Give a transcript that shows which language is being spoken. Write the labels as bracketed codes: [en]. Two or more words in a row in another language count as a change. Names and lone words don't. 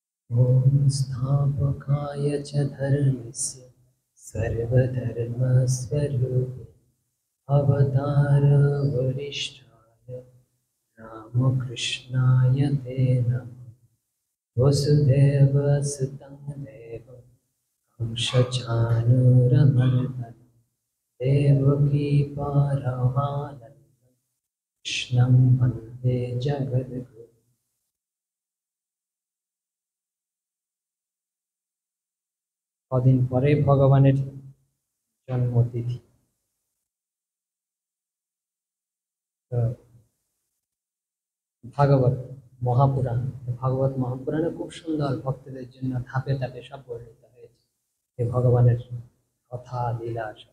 [sa] ॐ स्थापकाय च धर्मस्य सर्वधर्मस्वरूपिणे अवतारवरिष्ठाय रामकृष्णाय ते नमः। वसुदेवसुतं देवं कंसचाणूरमर्दनं देवकी परमानन्दं कृष्णं वन्दे जगद्गुरुम्। [bn] কদিন পরে ভগবানের জন্মতিথি। ভাগবত মহাপুরাণ, ভাগবত মহাপুরাণে খুব সুন্দর ভক্তদের জন্য ধাপে ধাপে সব বর্ণিত হয়েছে যে ভগবানের কথা লীলা সব।